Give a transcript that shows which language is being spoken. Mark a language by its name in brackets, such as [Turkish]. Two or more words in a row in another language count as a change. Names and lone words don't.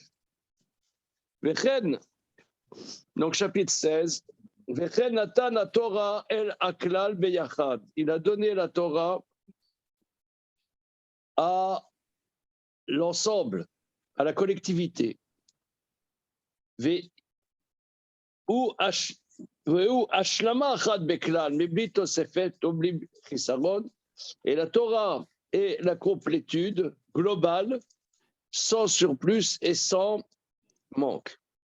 [French] Vechen, donc chapitre 16. [Hebrew] וכן נתן את התורה אל הכלל ביחד. [French] Il a donné la Torah à l'ensemble, à la collectivité. Et la Torah est la complétude globale, sans surplus et sans manque.